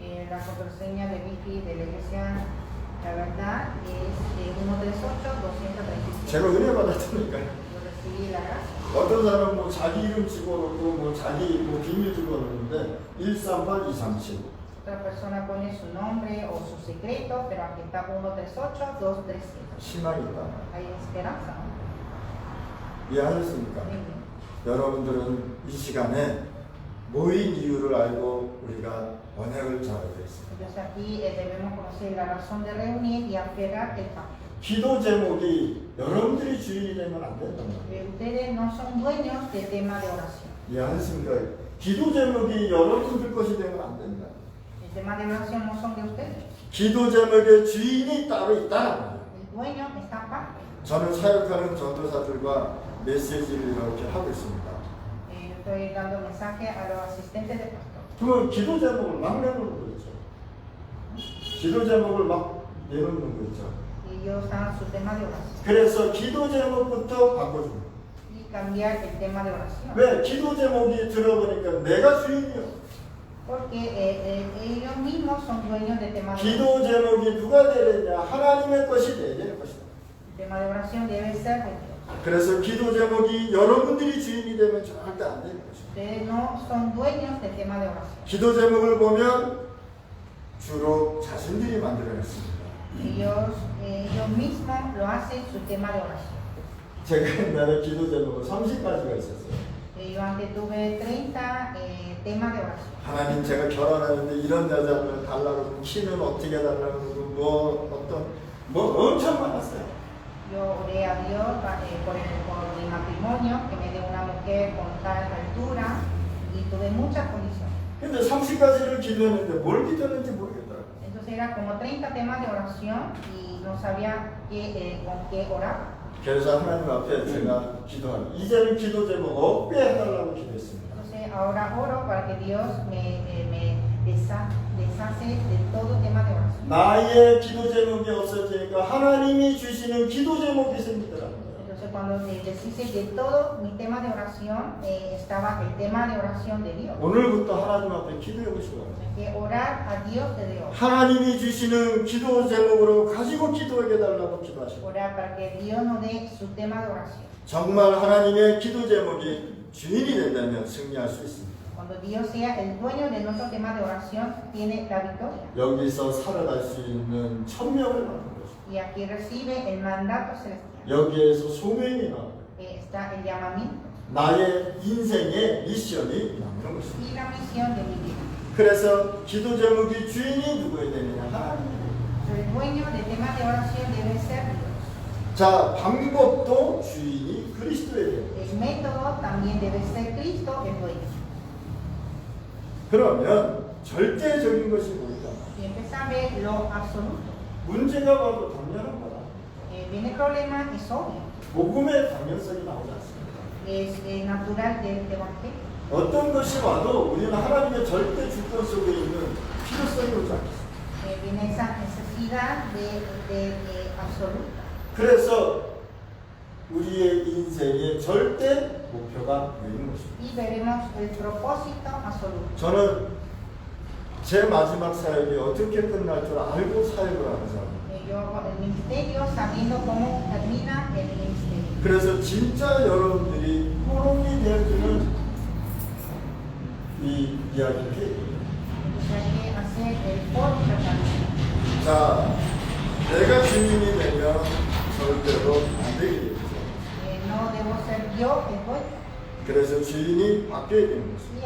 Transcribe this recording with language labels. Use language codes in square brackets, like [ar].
[es] La contraseña de Wi-Fi de la iglesia, la verdad, es 138-237. [ko] 제가 은혜 받았으니까. [es] Yo recibí la gracia. [ko] 어떤 사람은 뭐 자기 이름 집어넣고 뭐 자기 뭐 비밀 집어넣는데 138-237. [es] Otra persona pone su nombre o su secreto, pero aquí está 138-237. [ko] 희망이 있다. [es] Hay esperanza, ¿no? [ko] 이해하셨습니까? [es] Muy bien. [ko] 여러분들은 이 시간에 모인 이유를 알고 우리가 언약을 잡아야 되겠습니다. [es] Entonces aquí debemos conocer la razón de reunir y aferrar el pacto. [ko] 기도 제목이 여러분들이 주인이 되면 안 된다는 거예요. [es] Ustedes no son dueños del tema de oración. [ko] 이해하셨습니까? 기도 제목이 여러분들 것이 되면 안 된다. [es] El tema de oración no son de ustedes. [ko] 기도 제목의 주인이 따로 있다. [es] El dueño está aparte. [ko] 저는 사역하는 전도사들과 메시지를 이렇게 하고 있습니다. [es] Estoy dando mensaje a los asistentes de pastor. [ko] 그러면 기도 제목을 막 내놓는 거 있죠. 기도 제목을 막 내놓는 거 있죠. [es] Y ellos dan su tema de oración. [ko] 그래서 기도 제목부터 바꿔줍니다. [es] Y cambiar el tema de oración. [ko] 왜? 기도 제목이 들어보니까 내가 주인이요. [es] Porque ellos mismos son dueños del tema de oración. [ko] 기도 제목이 누가 되느냐? 하나님의 것이 내 것이다. [es] El tema de oración debe ser de Dios. [ko] 그래서 기도 제목이 여러분들이 주인이 되면 절대 안 되는 것이다. [es] Ustedes no son dueños del tema de oración. [ko] 기도 제목을 보면 주로 자신들이 만들어냈습니다. [es] Ellos mismos lo hacen su tema de oración. [ko] 제가 옛날에 기도 제목은 30가지가 있었어요. [es] Yo antes tuve 30 temas de oración. [ko] 하나님 제가 결혼하는데 이런 여자를 달라고 키는 어떻게 달라고 뭐 엄청 많았어요. [es] Yo oré a Dios por mi matrimonio, que me dé una mujer con tal altura, y tuve muchas condiciones. [ko] 근데 30가지를 기도했는데 뭘 기도했는지 모르겠더라고요. [es] Entonces era como 30 temas de oración y no sabía con qué orar. [ko] 그래서 하나님 앞에 제가 기도하는 이제는 기도 제목 없게 해달라고 기도했습니다. [es] Entonces ahora oro para que Dios me deshace de todo tema de oración. [ko] 나의 기도 제목이 없어지니까 하나님이 주시는 기도 제목이 생기더라고요. [es] Entonces cuando deshice de todo mi tema de oración, estaba el tema de oración de Dios. [ko] 오늘부터 하나님 앞에 기도해 보시고 [es] Hay que orar a Dios de Dios. [ko] 하나님이 주시는 기도 제목으로 가지고 기도하게 달라고 기도하시고 [es] Orar para que Dios nos dé su tema de oración. [ko] 정말 하나님의 기도 제목이 주인이 된다면 승리할 수 있습니다. [es] Cuando Dios sea el dueño de nuestro tema de oración, tiene la victoria. [ko] 여기서 살아갈 수 있는 천명을 받는 것입니다. [es] Y aquí recibe el mandato celestial. [ko] 여기에서 소명이 나옵니다. [es] Está el llamamiento [ko] 나의 인생의 미션이 나오는 것입니다. [es] y la misión de mi vida. [ko] 그래서 기도 제목이 주인이 누구에 되느냐 하나님이에요. [es] El dueño del tema de oración debe ser Dios. [ko] 자, 방법도 주인이 그리스도에 돼요. [es] El método también debe ser Cristo el dueño. [ko] 그러면 절대적인 것이 뭘까? [es] Y empieza a ver lo absoluto. [ko] 문제가 바로 당연한 거다. [es] Viene el problema, es obvio. [ko] 복음의 당연성이 나오지 않습니다. [es] Es natural del evangelio. [ko] 어떤 것이 와도 우리는 하나님의 절대 주권 속에 있는 필요성이 오지 않겠습니다. [es] Viene esa necesidad de absoluta. [ko] 그래서 우리의 인생의 절대 목표가 있는 것입니다. [es] Y veremos el propósito absoluto. [ko] 저는 제 마지막 사역이 어떻게 끝날 줄 알고 사역을 하는 사람입니다. [es] Yo hago el ministerio sabiendo cómo termina el ministerio. [ko] 그래서 진짜 여러분들이 포럼이 되어주는 이 이야기를 해요. [es] Entonces hay que hacer el foro fraternal. [ko] 자, 내가 주인이 되면 절대로 안 되게 되죠. [es] No debo ser yo el dueño. [ko] 그래서 주인이 바뀌어야 되는 것입니다.